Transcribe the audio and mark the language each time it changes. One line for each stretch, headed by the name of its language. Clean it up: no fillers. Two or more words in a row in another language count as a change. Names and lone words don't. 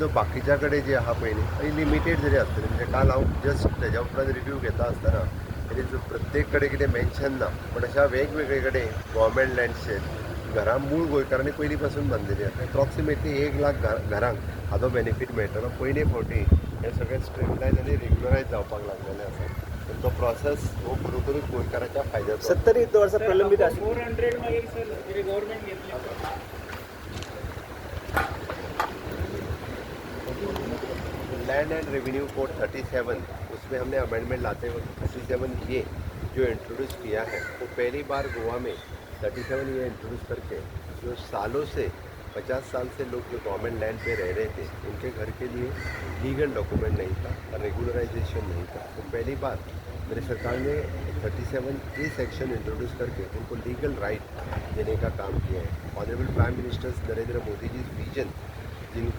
Konkani: बाकीच्या कडेन जे आहा पळय न्ही लिमिटेड जरी आसतली म्हणजे काल हांव जस्ट तेज्या उपरांत रिव्यू घेता आसतना प्रत्येक कडेन कितें मेन्शन ना पण अशा वेगवेगळे कडेन गव्हर्मेंट लँड्सचेर घरां मूळ गोंयकारांनी पयलीं पासून बांदलेली आसा एप्रॉक्सिमेटली 1 लाख घरांक हाजो बेनिफीट मेळटलो पयले फावटी हे सगळे स्ट्रीमलायन आनी रेग्युलरायज जावपाक लागलेले आसा पण तो प्रोसेस हो खरोखरूच गोंयकाराच्या फायद्याचो 70 वर्सां प्रलंबीत आसा 400 मागीर सर गव्हर्मेंट घेतले
Hindi: लैंड एंड रेवेन्यू कोड 37 उसमें हमने अमेंडमेंट लाते वक्त 37 ये जो इंट्रोड्यूस किया है वो पहली बार गोवा में 37 ये इंट्रोड्यूस करके जो सालों से 50 साल से लोग जो गवर्नमेंट लैंड पे रह रहे थे उनके घर के लिए
English: legal document
Hindi: नहीं था रेगुलराइजेशन नहीं था तो पहली बार मेरी सरकार ने 37 ए सेक्शन इंट्रोड्यूस करके उनको
English: legal right
Hindi: देने का काम किया है
English: honorable prime minister
Hindi: नरेंद्र मोदी जी विजन जिनको